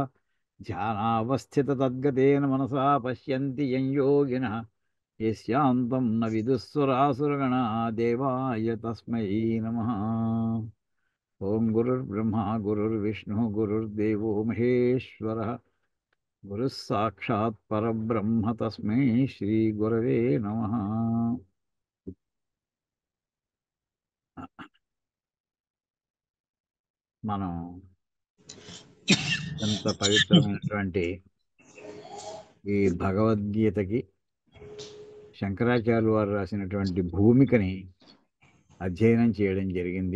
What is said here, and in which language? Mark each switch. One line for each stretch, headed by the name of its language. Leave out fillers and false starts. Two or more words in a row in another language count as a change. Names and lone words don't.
Sanskrit: ध्यानावस्थिततद्गतेन मनसा पश्यन्ति यं योगिनः यस्यान्तं न विदुःसुरासुरगणा देवाय तस्मै नमः. ओं गुरुर्ब्रह्मा गुरुर्विष्णुः गुरुर्देवो महेश्वरः गुरुः साक्षात् परब्रह्म तस्मै श्रीगुरवे नमः.
Telugu: మనం ఎంత పవిత్రమైనటువంటి ఈ భగవద్గీతకి శంకరాచార్యులు వారు రాసినటువంటి భూమికని అధ్యయనం చేయడం జరిగింది.